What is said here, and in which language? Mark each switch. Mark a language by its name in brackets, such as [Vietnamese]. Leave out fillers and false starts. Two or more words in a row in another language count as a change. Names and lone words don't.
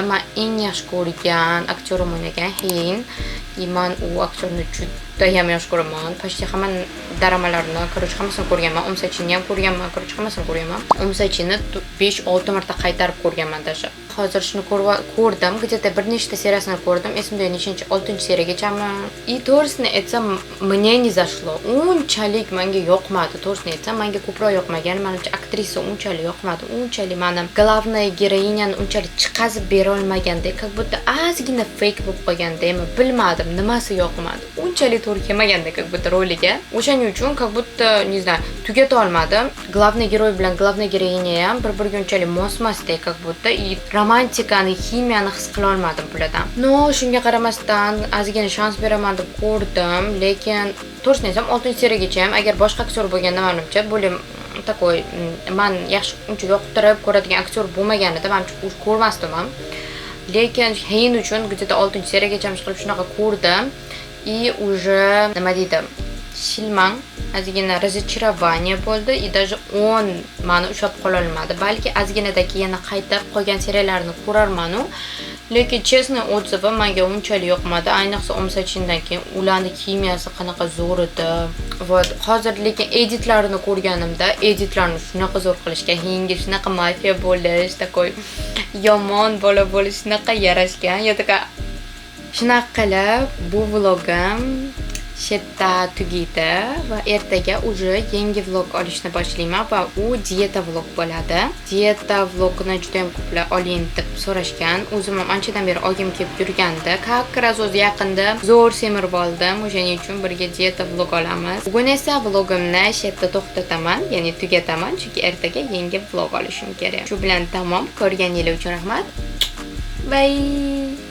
[Uzbek] Men eng yaxshi ko'rgan aktyorim o'ynagan Hein. Men u aktyorni juda ham yaxshi ko'raman. Почти hamma dramalarini, короче, hammasini ko'rganman. Umsachini ham ko'rganman, короче, hammasini ko'rganman. Umsachini 5-6 marta qaytarib ko'rganman даже. Hozir shuni ko'rdim, где-то bir nechta seriyasini ko'rdim. Esimda nechinchi 6-seriyagachami. To'g'risini aytsam, menga [Russian] не зашло. [Uzbek] Unchalik menga yoqmadi. To'g'risini aytsam, menga ko'proq yoqmagan. Menimcha aktrisa unchalik yoqmadi. Unchalik meni [Russian] главная героинani [Uzbek] unchalik chiqazib bera olmagandek, [Russian] как будто [Uzbek] ozgina fake bo'lib qolgandek, bilmadim nimasi yoqmadi. Unchalik to'g'ri kelmagandek, [Russian] как будто [Uzbek] roliga. O'shaning uchun [Russian] как будто, не знаю, [Uzbek] tugata olmadim. [Russian] Главный герой [Uzbek] bilan [Russian] главная героиня [Uzbek] ham bir-biriga unchalik mos-mosdek, [Russian] как будто [Uzbek] romantikani, ximiyani his qila olmadim bulardan. Shunga qaramasdan ozgina shans beraman deb ko'rdim, lekin to'g'risini aytsam 6-seriyagacha ham agar boshqa aktyor bo'lganda menimcha bo'lim takoy men yaxshi uncha yoqtirib ko'radigan aktyor bo'lmaganida men ko'rmasdim ham. Lekin Hein uchun где-то 6-seriyagacha qilib shunaqa ko'rdim. [Russian] И уже [Uzbek] nima deydi? Shilmang ozgina разочарование bo'ldi. [Russian] И даже он [Uzbek] meni ushlab qola olmadi. Balki ozginadan keyin qaytib qolgan seriyalarni ko'rarman-u. Lekin [Russian] честно отзывы [Uzbek] menga unchalik yoqmadi. Ayniqsa Umsachindan keyin ularning kimiyasi qanaqa zo'r edi. Вот, hozir lekin editlarini ko'rganimda, editlarni shunaqa zo'r qilishgan, Heinga shunaqa mafiya bo'lish, takoy yomon bola bo'lish shunaqa yarashgan. Shunaqa qilib bu vlogim shetda tugaydi va ertaga уже yangi vlog olishni boshlayman va u dieta vlog bo'ladi. Dieta vlogini juda ham ko'plar oling deb so'rashgan. O'zim ham anchadan beri olgim kelib yurganda, [Russian] как раз [Uzbek] o'zi yaqinda zo'r semirib oldim. O'shaning uchun birga dieta vlog olamiz. Bugun esa vlogimni shetda to'xtataman, ya'ni tugataman, chunki ertaga yangi vlog olishim kerak. Shu bilan tamom. Ko'rganingiz uchun rahmat. Bye.